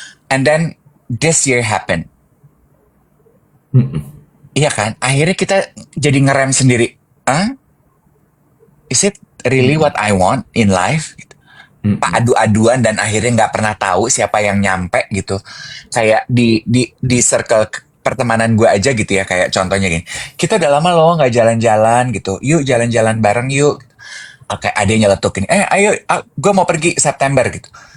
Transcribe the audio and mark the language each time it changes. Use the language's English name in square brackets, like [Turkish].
[English] And then this year happened. [Indonesian] Iya kan? Akhirnya kita jadi ngerem sendiri. [English] Is it really what I want in life? [Indonesian] Gitu. Adu-aduan dan akhirnya nggak pernah tahu siapa yang nyampe gitu. Kayak di circle pertemanan gue aja gitu ya, kayak contohnya gini. Kita udah lama loh nggak jalan-jalan gitu. Yuk jalan-jalan bareng yuk. Oke, ada yang nyeletukin. Ayo, gue mau pergi September gitu.